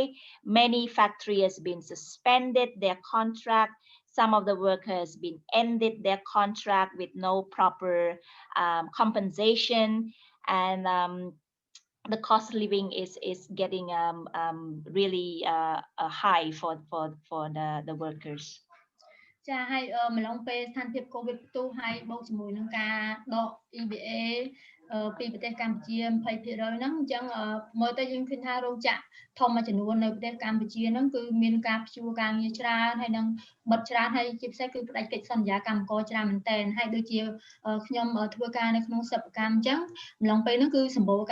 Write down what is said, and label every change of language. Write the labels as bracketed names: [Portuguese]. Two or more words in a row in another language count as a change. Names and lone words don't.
[English] Many factories has been suspended their contract. Some of the workers been ended their contract with no proper compensation, and the cost of living is getting really high for the workers. [Khmer] ចាហើយម្លងពេលស្ថានភាពកូវីដផ្ទុះហើយបូកជាមួយនឹងការដក EBA ពីប្រទេសកម្ពុជា 20% ហ្នឹងអញ្ចឹងមើលទៅយើងឃើញថារោងចក្រធំមួយចំនួននៅប្រទេសកម្ពុជាហ្នឹងគឺមានការព្យួរការងារ ច្រើនហើយនឹងបិទច្រើនហើយជាពិសេសគឺផ្ដាច់កិច្ចសន្យាកម្មករច្រើនមែនទែនហើយដូចជាខ្ញុំធ្វើការនៅក្នុងសិប្បកម្មអញ្ចឹងម្លងពេលហ្នឹងគឺសម្បូរ